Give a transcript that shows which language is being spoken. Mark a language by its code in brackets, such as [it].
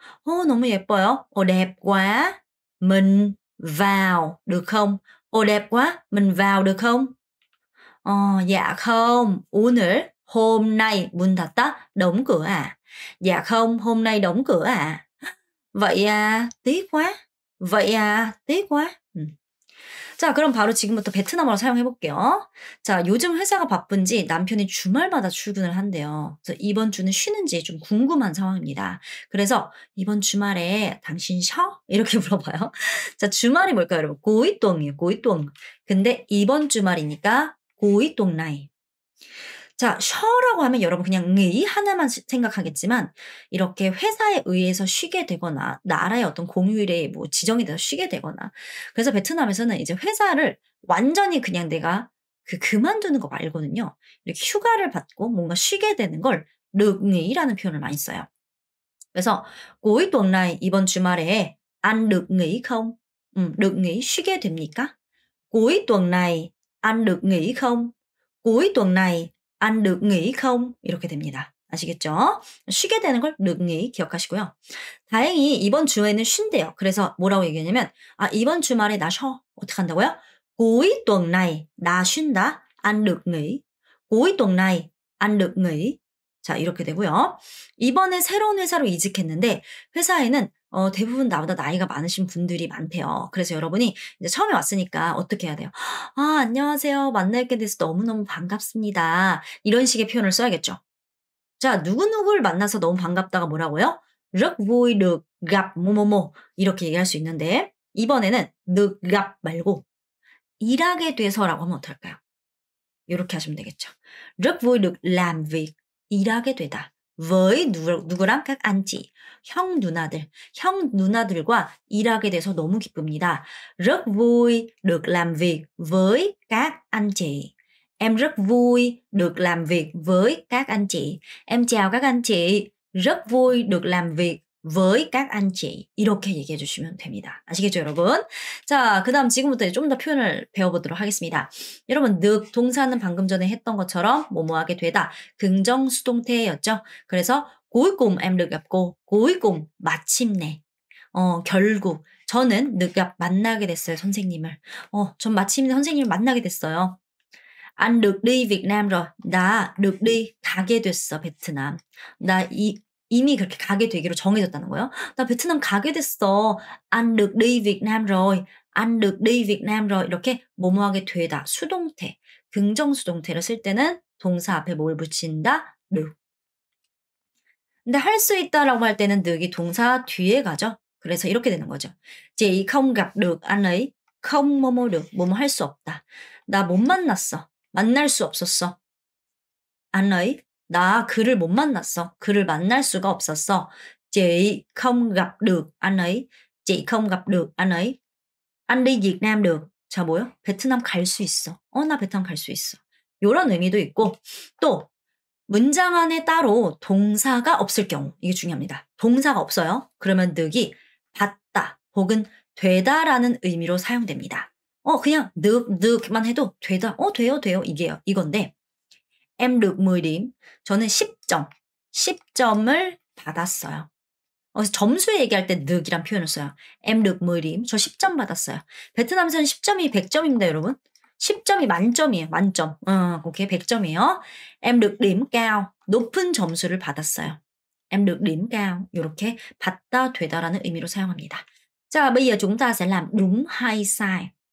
[ko] 너무 예뻐요. [vi] đẹp quá. mình vào được không? đẹp quá. mình vào được không? dạ không. [ko] 오늘, [vi] hôm nay, [ko] 문 닫다, [vi] đóng cửa à? dạ không, hôm nay đóng cửa à? vậy à, tiếc quá. vậy à, tiếc quá. [ko] 자, 그럼 바로 지금부터 베트남어로 사용해 볼게요. 자, 요즘 회사가 바쁜지 남편이 주말마다 출근을 한대요. 그래서 이번 주는 쉬는지 좀 궁금한 상황입니다. 그래서 이번 주말에 당신 쉬어? 이렇게 물어봐요. 자, 주말이 뭘까요, 여러분? 고이똥이에요, 고이똥. 근데 이번 주말이니까 고이똥나이. 자, 쉬어라고 하면 여러분 그냥 nghỉ 하나만 생각하겠지만 이렇게 회사에 의해서 쉬게 되거나 나라의 어떤 공휴일에 뭐 지정이 돼서 쉬게 되거나 그래서 베트남에서는 이제 회사를 완전히 그냥 내가 그만두는 거 말고는요. 이렇게 휴가를 받고 뭔가 쉬게 되는 걸 được nghỉ 라는 표현을 많이 써요. [vi] 그래서 cuối tuần này [ko] 이번 주말에 [vi] anh được nghỉ không? được nghỉ [ko] 쉬게 됩니까? [vi] cuối tuần này anh được nghỉ không? cuối tuần này anh được nghỉ không? [ko] 이렇게 됩니다. 아시겠죠? 쉬게 되는 걸 [vi] được nghỉ [ko] 기억하시고요. 다행히 이번 주에는 쉰대요. 그래서 뭐라고 얘기하냐면 이번 주말에 나 쉬어. 어떻게 한다고요? [vi] cuối tuần này [ko] 나 쉰다. [vi] anh được nghỉ. cuối tuần này anh được nghỉ. [ko] 자, 이렇게 되고요. 이번에 새로운 회사로 이직했는데 회사에는 대부분 나보다 나이가 많으신 분들이 많대요. 그래서 여러분이 이제 처음에 왔으니까 어떻게 해야 돼요? 안녕하세요. 만나게 돼서 너무너무 반갑습니다. 이런 식의 표현을 써야겠죠. 자, 누구누구를 만나서 너무 반갑다가 뭐라고요? [vi] rất vui được gặp [ko] 뭐뭐뭐 이렇게 얘기할 수 있는데 이번에는 được gặp 말고 일하게 돼서라고 하면 어떨까요? 이렇게 하시면 되겠죠. [vi] rất vui được làm việc [ko] 일하게 되다. [vi] với [ko] 누구랑? [vi] các anh chị. [ko] 형 누나들과 일하게 돼서 너무 기쁩니다. [vi] rất vui được làm việc với các anh chị. Em rất vui được làm việc với các anh chị. Em chào các anh chị. rất vui được làm việc với các anh chị. [ko] 이렇게 얘기해 주시면 됩니다. 아시겠죠, 여러분? 자, 그 다음 지금부터 좀 더 표현을 배워보도록 하겠습니다. 여러분, 늑 동사는 방금 전에 했던 것처럼 뭐뭐하게 되다. 긍정수동태였죠. [vi] 그래서 cuối cùng em được gặp cô. cuối cùng, [ko] 마침내. 결국. 저는 [vi] được gặp [ko] 만나게 됐어요, 선생님을. 전 마침내 선생님을 만나게 됐어요. [vi] anh được đi Việt Nam rồi. [ko] 나 được đi 가게 됐어, 베트남. 나 이미 그렇게 가게 되기로 정해졌다는 거예요. 나 베트남 가게 됐어. [vi] anh được đi Việt Nam rồi. ăn được đi Việt Nam rồi [ko] 이렇게 뭐뭐하게 되다 수동태, 긍정수동태를 쓸 때는 동사 앞에 뭘 붙인다? [vi] được. [ko] 근데 할 수 있다라고 할 때는 늑이 동사 뒤에 가죠. 그래서 이렇게 되는 거죠. [vi] Chị không gặp được anh ấy. không 뭐뭐 được. [ko] 뭐뭐 할 수 없다. 나 못 만났어. 만날 수 없었어. anh ấy. 나 그를 못 만났어. 그를 만날 수가 없었어. [vi] Chị không gặp được anh ấy. Chị không gặp được anh ấy. Anh đi Việt Nam được. [ko] 자, 뭐요? 베트남 갈 수 있어. 나 베트남 갈 수 있어. 요런 의미도 있고 또 문장 안에 따로 동사가 없을 경우 이게 중요합니다. 동사가 없어요. 그러면 늑이 받다 혹은 되다라는 의미로 사용됩니다. 그냥 늑만 해도 되다. 돼요. 이건데 [vi] em được 10 điểm. [ko] 저는 10점. 10점을 받았어요. 점수 얘기할 때 늑이란 표현을 써요. [vi] em được 10 điểm. [ko] 저 10점 받았어요. 베트남에서는 10점이 100점입니다, 여러분. 10점이 만점이에요. 만점. 오케이. 100점이에요. [vi] em được điểm cao. [ko] 높은 점수를 받았어요. [vi] em được điểm cao. [ko] 이렇게 받다, 되다라는 의미로 사용합니다. [vi] 자, bây giờ chúng ta sẽ làm đúng hay sai.